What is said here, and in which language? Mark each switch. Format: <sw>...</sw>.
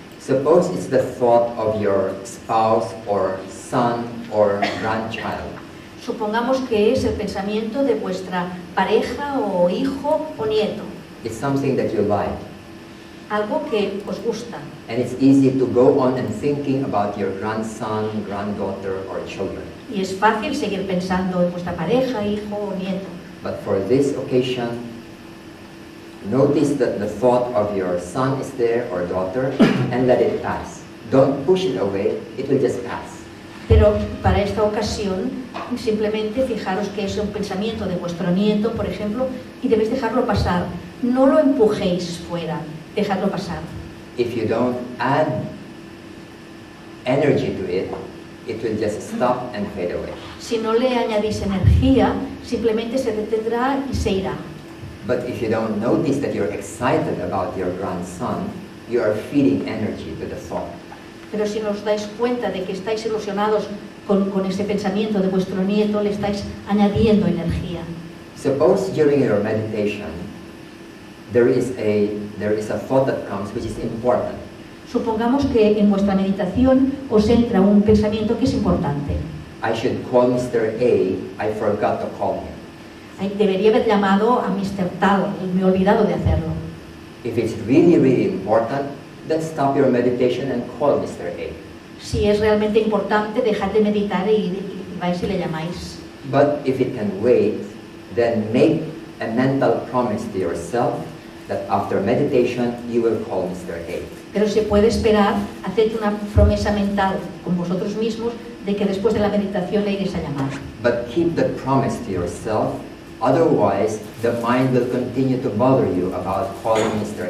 <en>Suppose it's the thought of your spouse or son or grandchild.</en> <es>Supongamos que es el pensamiento de vuestra pareja o hijo o nieto,</es> <en>It's something that you like.</en> <es>algo que os gusta.</es> <en>And it's easy to go on and thinking about your grandson, granddaughter, or children.</en> <es>Y es fácil seguir pensando en vuestra pareja, hijo o nieto.</es> <en>But for this occasion, notice that the thought of your son is there or daughter and let it pass. Don't push it away, it will just pass.</en> <es>Pero para esta ocasión, simplemente fijaros que es un pensamiento de vuestro nieto, por ejemplo, y debéis dejarlo pasar. No lo empujéis fuera, dejadlo pasar.</es> <en>If you don't add energy to it, it will just stop and fade away.</en> <es>Si no le añadís energía, simplemente se detendrá y se irá.</es> <en>But if you don't notice that you're excited about your grandson, you are feeding energy to the thought.</en> <es>Pero si no os dais cuenta de que estáis ilusionados con ese pensamiento de vuestro nieto, le estáis añadiendo energía.</es> <en>Suppose during your meditation, there is a thought that comes which is important.</en> <es>Supongamos que en vuestra meditación os entra un pensamiento que es importante.</es> <en>I should call Mr. A, I forgot to call him.</en> <es>Debería haber llamado a Mr. Tal, me he olvidado de hacerlo.</es> <en>If it's really, really important, then stop your meditation and call Mr. A.</en> <es>Si es realmente importante, dejad de meditar y vais y le llamáis.</es> <en>But if it can wait, then make a mental promise to yourself that after meditation you will call Mr. A.</en> <es>Pero si puede esperar, haced una promesa mental con vosotros mismos de que después de la meditación le iréis a llamar.</es> <en>But keep that promise to yourself, otherwise the mind will continue to bother you about calling Mr.</en>